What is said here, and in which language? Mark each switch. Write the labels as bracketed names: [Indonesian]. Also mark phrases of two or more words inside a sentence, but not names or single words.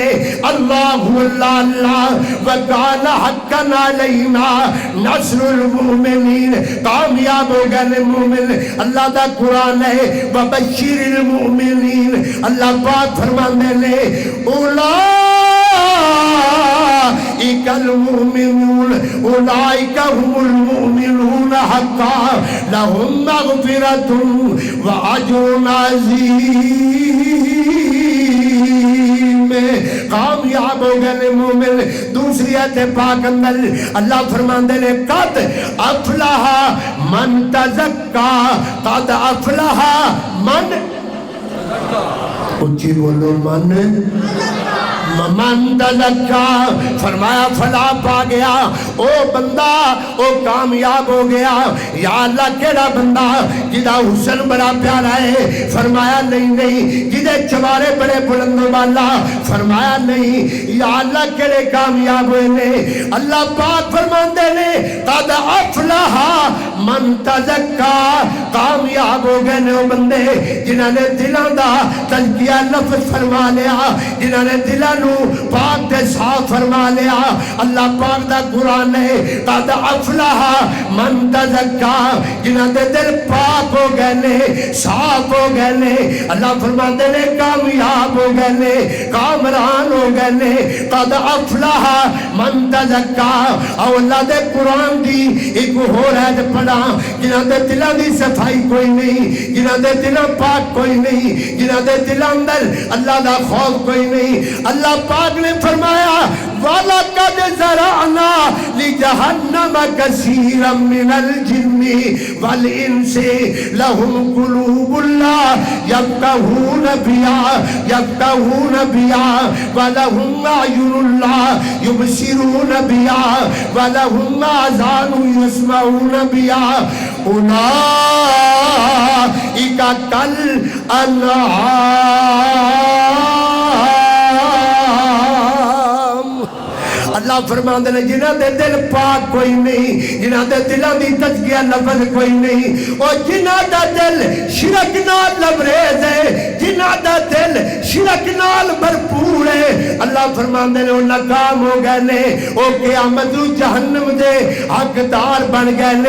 [Arabic] اللہ اللہ وکان حقا علینا نصر المؤمنین، [Punjabi] کامیاب ہو گئے مومن۔ اللہ دا قرآن ہے [Arabic] وبشر المؤمنین، [Punjabi] اللہ پاک فرمانے نے [Arabic] اولئک المؤمنون، اولئک هم المؤمنون حقا لهم مغفرۃ واجر عظیم۔ [Punjabi] کامیاب ہو گئے مومن۔ دوسری آیت پاک اندر اللہ فرماندے نے [Arabic] قد افلح من تزکا، قد افلح من، [Punjabi] اچھی بولو [Arabic] من تزکا، [Punjabi] فرمایا فلاح پا گیا، او بندہ او کامیاب ہو گیا۔ یا اللہ کیڑا بندہ جدہ حسن بڑا پیارا ہے؟ فرمایا نہیں نہیں۔ جدہ چوارے بڑے بلند والا؟ فرمایا نہیں۔ یا اللہ کیڑے کامیاب ہوئے نے؟ اللہ پاک فرماندے نے [Arabic] قد افلح من تزکا، [Punjabi] کامیاب ہو گئے نے وہ بندے جنہاں نے دلاں دا تزکیہ نفس فرما لیا، جنہاں نے دلاں نو پاک دے صاف فرما لیا۔ اللہ پاک دا قرآن ہے [Arabic] قد افلح من تزکا، [Punjabi] جنہاں دے دل پاک ہو گئے نے، صاف ہو گئے نے۔ اللہ فرماندے نے کامیاب ہو گئے نے، کامران ہو گئے نے۔ [Arabic] قد افلح من تزکا۔ [Punjabi] اور اللہ دے قرآن دی ایک ہور ہے پڑھا، جنہاں دے دلاں دی صفائی کوئی نہیں، جنہاں دے دلاں پاک کوئی نہیں، جنہاں دے دلاں اندر اللہ دا خوف کوئی نہیں۔ اللہ پاک نے فرمایا [Arabic] وَلَقَدْ زَرَعْنَا لِجَهَنَّمَ كَثِيرًا مِنَ الْجِنِّ وَالْإِنسِ لَهُمْ قُلُوبٌ لَا يَفْقَهُونَ بِهَا وَلَهُمْ أَعْيُنٌ لَا يُبْصِرُونَ بِهَا وَلَهُمْ آذَانٌ يَسْمَعُونَ بِهَا أُولَئِكَ كَالْأَنْعَامِ۔ [Punjabi] اللہ اللہ فرماندے نے جنہاں دے دل پاک کوئی نہیں، جنہاں دے دلاں دی تزکیہ لفظ کوئی نہیں، اور جنہاں دا دل شرک نال لبریز ہے، جنہاں دا دل شرک نال بھرپور ہے، اللہ فرماندے نے وہ ناکام ہو گئے نے، وہ قیامت نو جہنم دے حقدار بن گئے نے۔